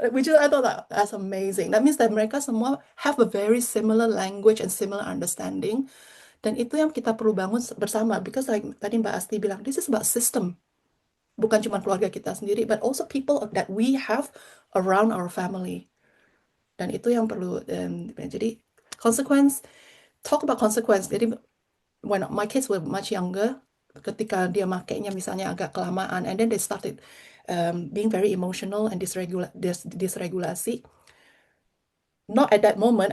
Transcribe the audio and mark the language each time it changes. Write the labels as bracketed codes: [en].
[en] Which is, I thought that's amazing. That means that [id] mereka semua [en] have a very similar language and similar understanding. [id] Dan itu yang kita perlu bangun bersama. [en] Because like [id] tadi Mbak Asti bilang, [en] this is about system. [id] Bukan cuma keluarga kita sendiri, [en] but also people that we have around our family. [id] Dan itu yang perlu, jadi consequence, [en] talk about consequence. Jadi when my kids were much younger, [id] ketika dia makainya misalnya agak kelamaan, [en] and then they started being very emotional and dysregulasi. Not at that moment.